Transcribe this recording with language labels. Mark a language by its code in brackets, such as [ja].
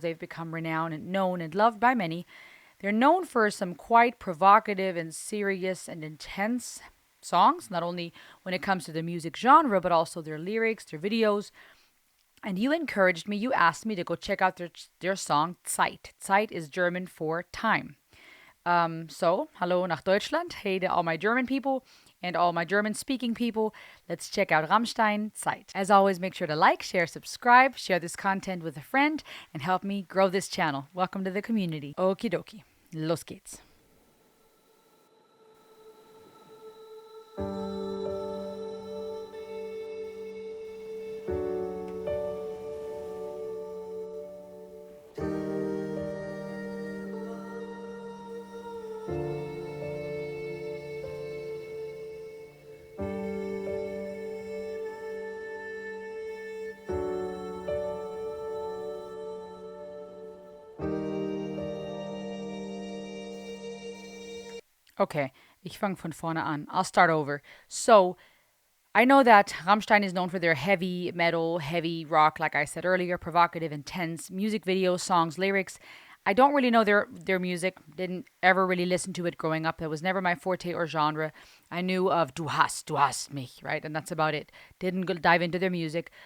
[en] They've become renowned and known and loved by many. They're known for some quite provocative and serious and intense songs, not only when it comes to the music genre, but also their lyrics, their videos. And you encouraged me, you asked me to go check out their song Zeit. Zeit is German for time. [de] So, hallo nach Deutschland. [en] Hey to all my German people and all my German-speaking people. Let's check out Rammstein, Zeit. As always, make sure to like, share, subscribe, share this content with a friend, and help me grow this channel. Welcome to the community. Okie dokie. Los geht's. [de] Okay, ich fange von vorne an. [en] I'll start over. So, I know that Rammstein is known for their heavy metal, heavy rock, like I said earlier, provocative, intense music videos, songs, lyrics. I don't really know their music. Didn't ever really listen to it growing up. That was never my forte or genre. I knew of Du hast mich, right? And that's about it. Didn't dive into their music.